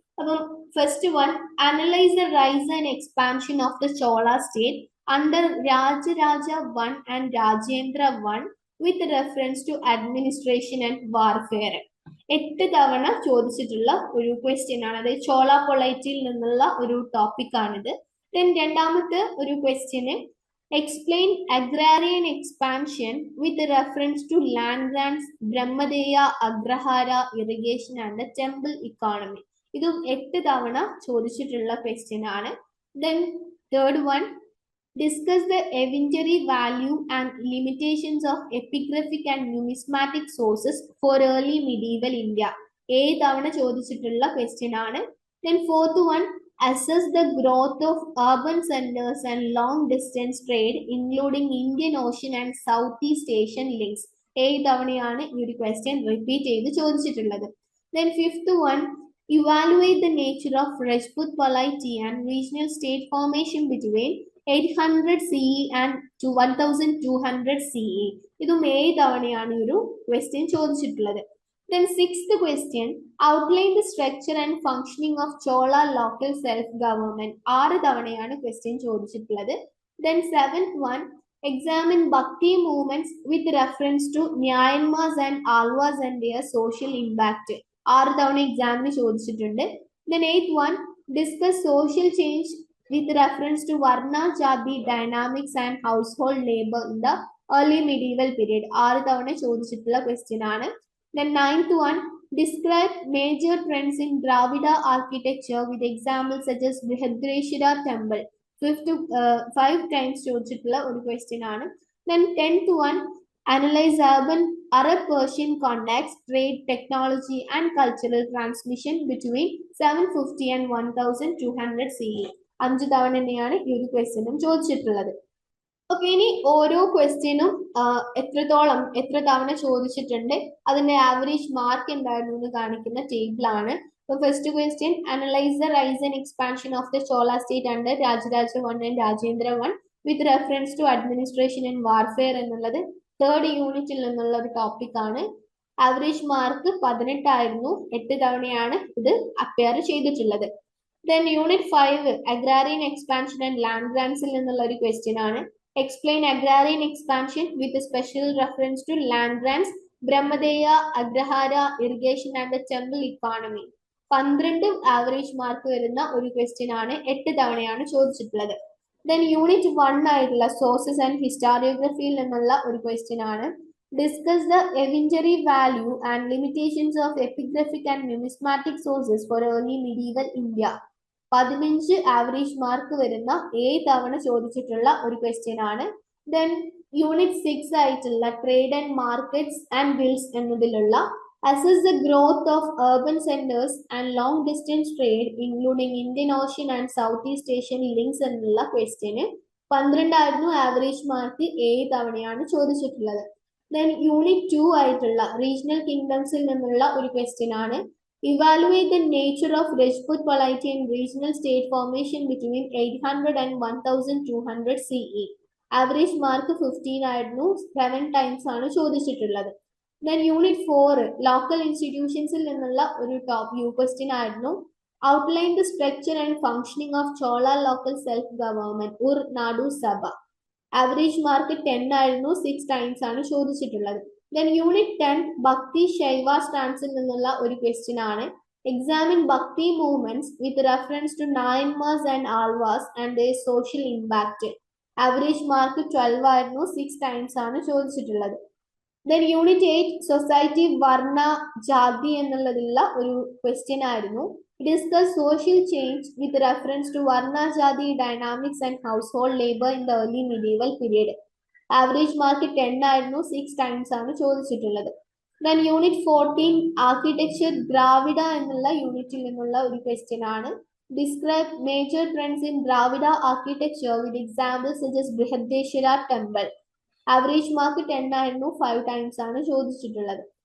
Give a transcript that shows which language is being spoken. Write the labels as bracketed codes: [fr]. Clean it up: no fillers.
[en] അപ്പം first one, analyse the rise and expansion of the Chola state under Rajaraja 1 and Rajendra 1 with reference to administration and warfare. [ml] 8 തവണ ചോദിച്ചിട്ടുള്ള ഒരു question ആണ്. അതായത് ചോള പൊളൈറ്റിൽ നിന്നുള്ള ഒരു ടോപ്പിക് ആണിത്. [en] then [ml] രണ്ടാമത്തെ ഒരു question, [en] explain agrarian expansion with reference to land grants, Brahmadeya, Agrahara, irrigation and the temple economy. [ml] ഇതും 8 തവണ ചോദിച്ചിട്ടുള്ള ക്വസ്റ്റ്യൻ ആണ്. [en] Then third one, discuss the evidentiary value and limitations of epigraphic and numismatic sources for early medieval India. [ml] 7 തവണ ചോദിച്ചിട്ടുള്ള question ആണ്. [en] Then fourth one, assess the growth of urban centers and long distance trade including Indian Ocean and Southeast Asian links. [ml] 7 തവണയാണ് ഈ ഒരു question repeat ചെയ്ത് ചോദിച്ചിട്ടുള്ളത്. [en] Then fifth one, evaluate the nature of Rajput polity and regional state formation between 800 CE and 1200 CE. [ml] ഇതും 7 തവണയാണ് ഈ ഒരു question ചോദിച്ചിട്ടുള്ളത്. [en] Then sixth question, outline the structure and functioning of Chola local self-government. [ml] 6 തവണയാണ് question ചോദിച്ചിട്ടുള്ളത്. [en] Then seventh one, examine Bhakti movements with reference to Nyayanmas and Alvas and their social impact. [ml] 6 തവണ എക്സാമിന് ചോദിച്ചിട്ടുണ്ട്. [en] Then eighth one, discuss social change with reference to Varna Jati dynamics and household labor in the early medieval period. [ml] 6 തവണ ചോദിച്ചിട്ടുള്ള question ആണ്. [en] Then ninth one, describe major trends in Dravida architecture with examples such as Brihadreshwara temple. Fifth, 5 times [ml] ചോദിച്ചിട്ടുള്ള ഒരു question ആണ്. [en] Then 10th one, analyze urban Arab-Persian contacts, trade, technology and cultural transmission between 750 and 1200 CE. [ml] 5 തവണ തന്നെയാണ് ഈ ഒരു ക്വസ്റ്റ്യനും ചോദിച്ചിട്ടുള്ളത്. Okay, ഇനി ഓരോ ക്വസ്റ്റ്യനും എത്ര തവണ ചോദിച്ചിട്ടുണ്ട്, അതിന്റെ ആവറേജ് മാർക്ക് എന്തായിരുന്നു എന്ന് കാണിക്കുന്ന ടേബിൾ ആണ്. [en] first question, analyse the rise and expansion of the Chola state under Rajaraja 1 and Rajendra 1 with reference to administration and warfare [ml] എന്നുള്ളത് 3rd യൂണിറ്റിൽ നിന്നുള്ള ഒരു ടോപ്പിക് ആണ്. ആവറേജ് മാർക്ക് 18 ആയിരുന്നു. 8 തവണയാണ് ഇത് അപ്പിയർ ചെയ്തിട്ടുള്ളത്. Then unit 5 അഗ്രാരിയൻ expansion and land ഗ്രാൻസിൽ നിന്നുള്ള ഒരു ക്വസ്റ്റ്യൻ ആണ്. [en] Explain agrarian expansion with a special reference to land grants, Brahmadeya, Agrahara, irrigation and the temple economy. [ml] 12 average mark വരുന്ന ഒരു ക്വസ്റ്റ്യൻ ആണ്. 8 തവണയാണ് ചോദിച്ചിട്ടുള്ളത്. ദെൻ യൂണിറ്റ് 1 ആയിട്ടുള്ള സോഴ്സസ് ആൻഡ് ഹിസ്റ്റോറിയോഗ്രഫിയിൽ നിന്നുള്ള ഒരു ക്വസ്റ്റ്യൻ ആണ്. [en] Discuss the evidentiary value and limitations of epigraphic and numismatic sources for early medieval India. [ml] 15 average mark വരുന്ന 7 തവണ ചോദിച്ചിട്ടുള്ള ഒരു ക്വസ്റ്റ്യൻ ആണ്. [en] then unit 6 ആയിട്ടുള്ള trade and markets and bills എന്നതിലുള്ള assess the growth of urban centers and long distance trade including Indian Ocean and South East Asian links [ml] എന്നുള്ള question 12 ആയിരുന്നു average mark. 7 തവണയാണ് ചോദിച്ചിട്ടുള്ളത്. ദെൻ യൂണിറ്റ് 2 ആയിട്ടുള്ള regional കിങ്ഡംസിൽ നിന്നുള്ള ഒരു question ആണ്. [en] Evaluate the nature of Rajput polity and regional state formation between 800 and 1200 CE. Average mark [ml] 15 ആയിരുന്നു. [en] 7 times [ml] ആണ് ചോദിച്ചിട്ടുള്ളത്. [en] Then unit 4 local institutions [ml] നിന്നുള്ള ഒരു ടോപ്പ് യു ക്വസ്റ്റ്യൻ ആയിരുന്നു. [en] Outline the structure and functioning of Chola local self government Ur Nadu Sabha. Average mark [ml] 10 ആയിരുന്നു. [en] 6 times [ml] ആണ് ചോദിച്ചിട്ടുള്ളത്. [en] Then unit 10 Bhakti Shaiva stance [ml] നിന്നുള്ള ഒരു ക്വസ്റ്റ്യൻ ആണ്. [en] Examine Bhakti movements with reference to Nayanmas and Alvas and their social impact. Average mark [ml] 12 ആയിരുന്നു. [en] 6 times [ml] ആണ് ചോദിച്ചിട്ടുള്ളത്. [en] Then unit 8 Society Varna Jati [ml] എന്നുള്ളതിലുള്ള ഒരു ക്വസ്റ്റ്യൻ ആയിരുന്നു. [en] Discuss social change with reference to Varna Jati dynamics and household labor in the early medieval period. [ml] Average mark 10 ആയിരുന്നു. 6 times ആണ് ചോദിച്ചിട്ടുള്ളത്. Then unit 14 architecture ദ്രാവിഡ എന്നുള്ള യൂണിറ്റിൽ നിന്നുള്ള ഒരു ക്വസ്റ്റ്യൻ ആണ്. [en] Describe major trends in Dravida architecture with examples such as Brihadeeswara temple. [ml] Average mark 10 ആയിരുന്നു. 5 times ആണ് ചോദിച്ചിട്ടുള്ളത്.